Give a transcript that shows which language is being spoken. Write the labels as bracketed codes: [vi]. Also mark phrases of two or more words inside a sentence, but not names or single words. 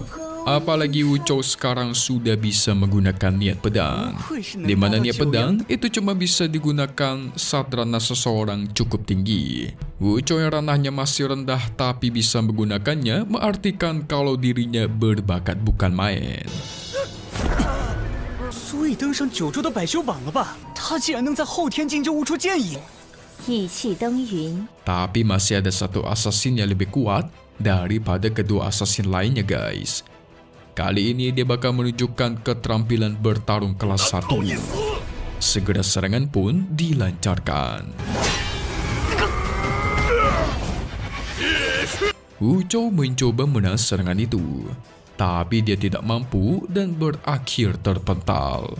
[id] Apalagi Wu Zhou sekarang sudah bisa menggunakan niat pedang. Di mana niat pedang itu cuma bisa digunakan saat ranah seseorang cukup tinggi. Wu Zhou yang ranahnya masih rendah tapi bisa menggunakannya mengartikan kalau dirinya berbakat bukan main. [zh] 足以登上9州的百修榜了吧？他竟然能在后天境就悟出剑影，意气登云。 [id] Tapi masih ada satu assassin yang lebih kuat daripada kedua assassin lainnya guys. Kali ini dia bakal menunjukkan keterampilan bertarung kelas 1. Segera serangan pun dilancarkan. Wu Zhou mencoba menahan serangan itu, tapi dia tidak mampu dan berakhir terpental.